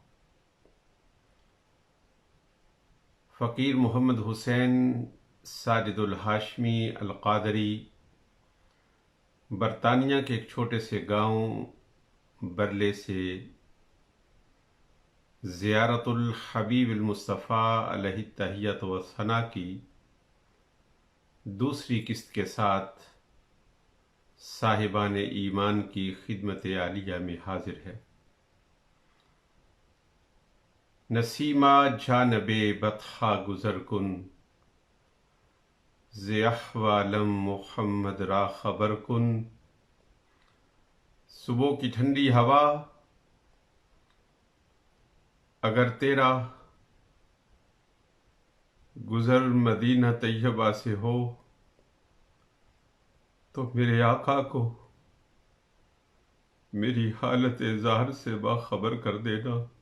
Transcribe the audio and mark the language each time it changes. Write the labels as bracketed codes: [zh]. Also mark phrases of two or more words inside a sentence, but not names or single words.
[ur] فقیر محمد حسین ساجد الہاشمی القادری برطانیہ کے ایک چھوٹے سے گاؤں برلے سے زیارت الحبیب المصطفیٰ [ar] علیہ التحیۃ و ثنا [ur] کی دوسری قسط کے ساتھ صاحبان ایمان کی خدمت عالیہ میں حاضر ہے. [fa] نسیمہ جانب بطحا گزر کن، ز احوالم محمد را خبر کن. [ur] صبح کی ٹھنڈی ہوا اگر تیرا گزر مدینہ طیبہ سے ہو تو میرے آقا کو میری حالت ظاہر سے باخبر کر دینا.